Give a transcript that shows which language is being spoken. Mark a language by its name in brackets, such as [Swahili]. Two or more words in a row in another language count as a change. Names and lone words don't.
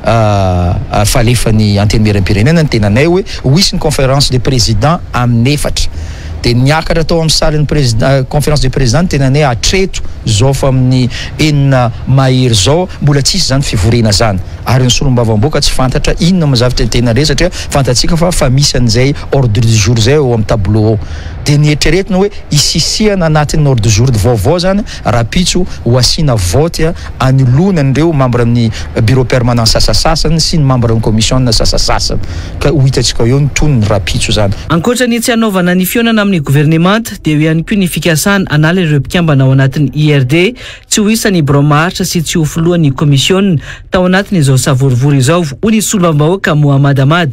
[Malagasy] falefan'ny anteny miram-pirenena ny tenanay hoe ho hisy ny [French] conférence des présidents [Malagasy] amin'ny efatra dia niakatra tao amin'ny salle ny [French] conférence des présidents [Malagasy] tenanay atreto zao fa amin'ny enina mahery zao mbola tsisy zany fivoriana zany ary ny solombavambahoaka tsy fantatra inona mazavatra tena re satria fantatsika fa misy an'izay [French] ordre du jour [Malagasy] zay ao amin'ny tableau ao dia nieritreretina hoe isisihana anatin'ny [French] ordre du jour [Malagasy] vaovao zany rapitso ho asiana vote anolonan'ireo membre amin'ny [French] bureau permanent [Malagasy] sasasasany sy ny membre amin'ny commission sasasasany ka ho hitantsika eo ny tonony rapitso zany. Ankoatrany tsy hanaovana ny fionana amin'ny gouvernement dia eo ihany koa ny fikasana anala ireo mpikambana ao anatin'ny IRD tsy ho isan'ny braomaharitra sy tsy ho filohan'ny komisiona tao anatin'izao savorivory izao ho ny solombavambahoaka Mohamad Ahmad.